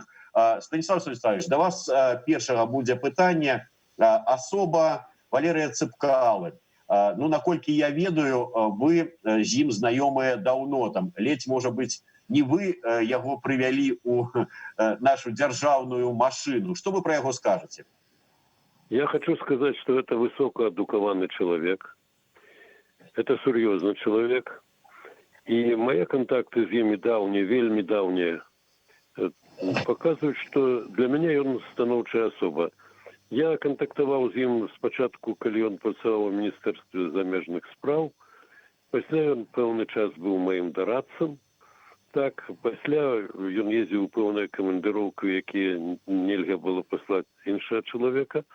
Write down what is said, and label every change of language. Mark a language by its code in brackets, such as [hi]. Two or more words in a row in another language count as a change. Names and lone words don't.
[be] Станіслав Станіславович, да вас першага будзе пытанне. Асоба Валерыя Цыпкалы. Ну, наколькі я ведаю, вы з ім знаёмыя даўно, там, ледзь, можа быць, не вы яго прывялі ў нашу дзяржаўную машыну. Што вы пра яго скажаце? [ru] Я хочу сказать, что это высокоадукаваны человек. Это сур'ёзны человек. И мои контакты [be] з ім даўнія, вельмі даўнія, [ru] показывают, что для меня [be] ён станоўчая асоба. Я контактаваў з ім спачатку, калі ён працаваў у Міністэрстве замежных спраў. Пасля ён пэўны час быў маім дарадцам. Так, пасля ён ездзіў у пэўныя камандыроўкі, якія нельга было паслаць іншага чалавека.